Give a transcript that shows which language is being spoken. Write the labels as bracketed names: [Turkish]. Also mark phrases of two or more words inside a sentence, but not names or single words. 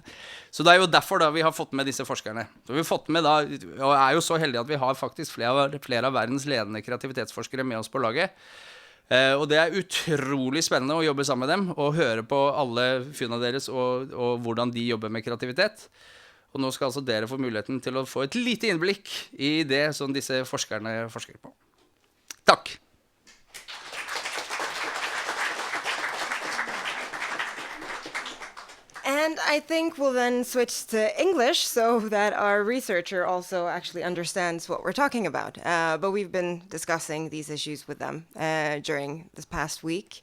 [Norwegian] Så det jo derfor da vi har fått med disse forskerne. Så vi har fått med da, og jo så heldige at vi har faktisk flere av verdens ledende kreativitetsforskere med oss på laget. Og det utrolig spennende å jobbe sammen med dem og høre på alle funnene deres og hvordan de jobber med kreativitet. Og nå skal altså dere få muligheten til å få et lite innblikk i det som disse forskerne forsker på. Takk! [English] And I think we'll then switch to English so that our researcher also actually understands what we're talking about. But we've been discussing these issues with them during this past week.